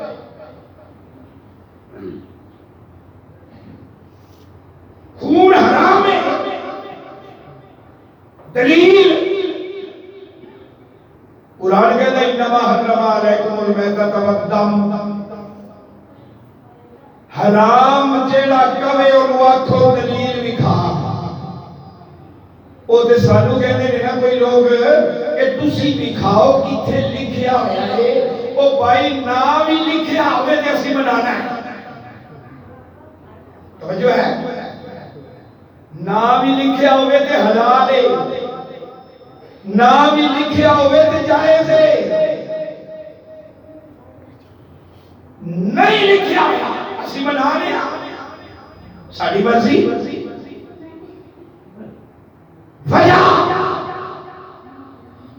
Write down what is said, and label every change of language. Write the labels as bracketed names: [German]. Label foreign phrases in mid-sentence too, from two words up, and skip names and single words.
[Punjabi] خون حرام ہے دلیل قرآن کہتا ہے [Arabic] انما حرم علیکم المیتۃ والدم حرام [Punjabi] جیڑا کہے اور آکھو دلیل وکھا او تے سانو کہندے نے نا کوئی لوگ کہ تسی وکھاؤ کتھے لکھیا ہوا ہے او بھائی نام ہی لکھیا ہوئے تے اسی بنانا ہے توجہ ہے نام ہی لکھیا ہوئے تے حلال ہے نام ہی لکھیا ہوئے تے جائز ہے نہیں لکھیا ہوئے اسی بنانے ساڑھی مرضی وجہ